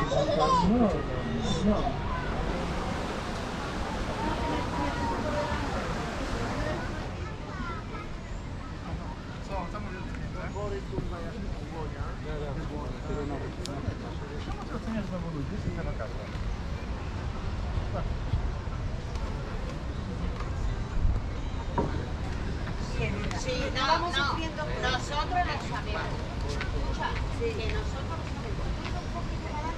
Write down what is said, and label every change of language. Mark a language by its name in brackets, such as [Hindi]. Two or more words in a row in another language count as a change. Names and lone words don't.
[Spanish] No, no. [Polish] Oceniasz znowu ludzi, jesteś na wakacjach. [Spanish] Sí, no, nosotros lo sabemos. Escucha, que nosotros lo sabemos.